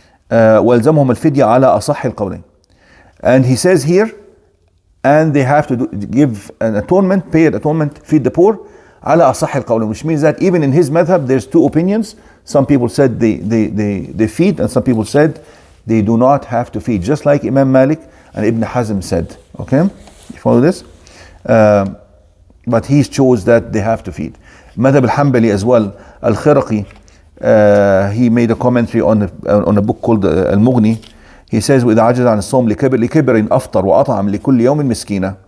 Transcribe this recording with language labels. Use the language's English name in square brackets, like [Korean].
[Arabic] ويلزمهم الفدية على أصح القولين. [English] And he says here, and they have to give an atonement, pay an atonement, feed the poor, [Arabic] على أصح القولين, [English] which means that even in his madhab there's two opinions. Some people said they feed, and some people said they do not have to feed, just like Imam Malik and Ibn Hazm said. Okay, you follow this? But he chose that they have to feed. Madhab al-Hanbali as well, al-Khiraqi, he made a commentary on a book called al-Mughni. He says, [Arabic] وإذا عجز عن الصوم لكبر أفطر وأطعم لكل يوم مسكينة.